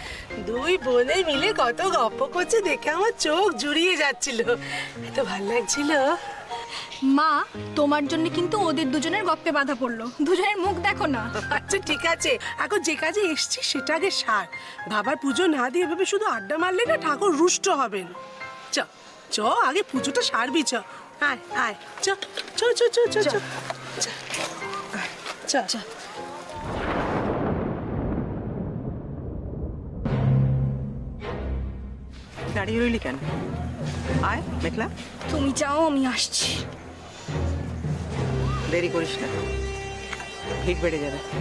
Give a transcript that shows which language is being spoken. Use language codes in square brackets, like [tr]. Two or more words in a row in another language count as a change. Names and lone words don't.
[bn] দুই বোনে মিলে কত গপ্প করছে দেখে আমার চোখ জুড়িয়ে যাচ্ছিল, এত ভাল লাগছিল। মা, তোমার জন্য কিন্তু ওদের দুজনের গপ্পে বাধা পড়লো। দুজনের মুখ দেখো না। আচ্ছা ঠিক আছে, এখন যে কাজে এসছি সেটা আগে সার। বাবার পুজো না দিয়ে ভেবে শুধু আড্ডা মারলে না ঠাকুর রুষ্ট হবেন। চ চ আগে পুজোটা সারবি। চ আয় আয়, চ চ চ চ চ চ চ চ। দাঁড়িয়ে রইলি কেন? আয় মেঘলা, তুমি যাও, আমি আসছি। দেরি করিস না, ভিড় বেড়ে যাবে।